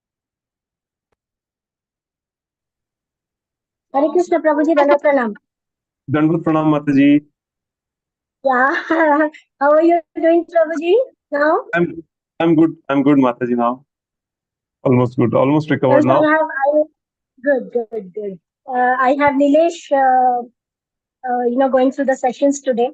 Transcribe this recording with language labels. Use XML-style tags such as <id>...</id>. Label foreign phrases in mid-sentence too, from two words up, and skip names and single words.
<hi>हरे कृष्ण प्रभु जी, दंडवत प्रणाम। दंडवत प्रणाम माताजी.</hi> <en>Yeah. How are you doing, Prabhuji, now? I'm good. I'm good, Mataji now. Almost good. Almost recovered Yes, now. good. I have Nilesh, going through the sessions today.</en>